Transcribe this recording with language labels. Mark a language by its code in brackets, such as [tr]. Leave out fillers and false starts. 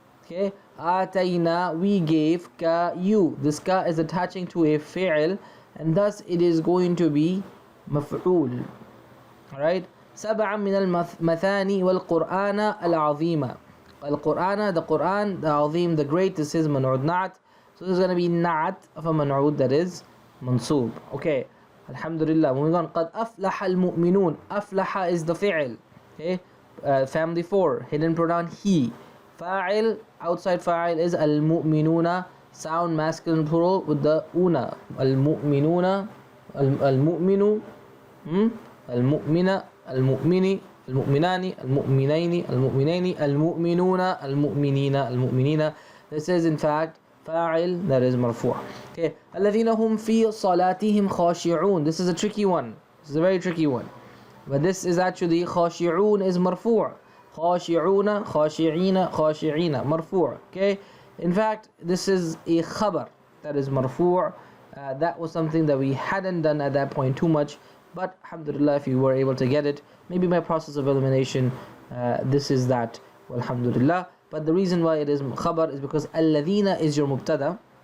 [en] Okay, Atayna, we gave, ka, you. This ka is attaching to a fi'il, and thus it is going to be maf'ul. Alright, [ar] سبعا من المثاني والقرآن العظيم. [en] القرآن, the Quran, the Azim, the great. This is man'ud na'at. So this is going to be na'at of a man'ud that is mansoob. Okay, alhamdulillah. Moving on. [ar] قد أفلح المؤمنون. [en] أفلح is the fi'il. Okay, family 4, hidden pronoun he. Fa'il, outside fa'il is al-mu'minuna, sound masculine plural with the una. Al-mu'minuna, al-mu'minu, al-mu'mina, al-mu'mini, al-mu'minani, al-mu'minaini, al-mu'minaini, al-mu'minuna, al-mu'minina, al-mu'minina. This is in fact fa'il that is marfu'. Okay, [ar] الَّذِينَ هُمْ فِي صَلَاتِهِمْ خَاشِعُونَ. [en] This is a tricky one. This is a very tricky one. But this is actually خاشعون is marfu'. [ar] خاشعون, خاشعين, خاشعين, marfu'. [en] Okay, in fact this is a khabar that is marfu'. That was something that we hadn't done at that point too much, but alhamdulillah, if you were able to get it, maybe by process of elimination, this is that, alhamdulillah. But the reason why it is khabar is because alladhina is your mubtada.